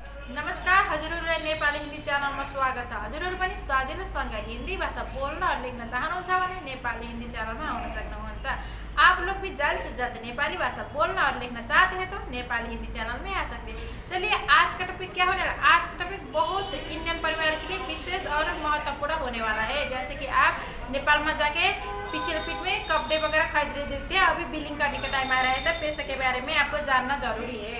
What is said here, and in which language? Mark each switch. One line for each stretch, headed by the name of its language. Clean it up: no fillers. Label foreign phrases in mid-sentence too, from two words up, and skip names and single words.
Nepali: नमस्कार हजुरहरूलाई नेपाली हिन्दी च्यानलमा स्वागत छ। हजुरहरू पनि सजिलोसँग हिंदी भाषा बोल्न और लिख्न चाहनुहुन्छ भने नेपाली हिंदी चैनल में आउन सक्नुहुन्छ।
Hindi: आप लोग भी जल्द से जल्द नेपाली भाषा बोलना और लिखना चाहते हैं तो नेपाली हिंदी चैनल में आ सकते हैं। चलिए आज का टॉपिक क्या होने वाला। आज का टॉपिक बहुत इंडियन परिवार के लिए विशेष और महत्वपूर्ण होने वाला है। जैसे कि आप नेपाल में जाके पिछले पीठ में कपड़े वगैरह खरीद रहे थे, अभी बिलिंग करने का टाइम आ रहा है, तो पैसे के बारे में आपको जानना जरूरी है।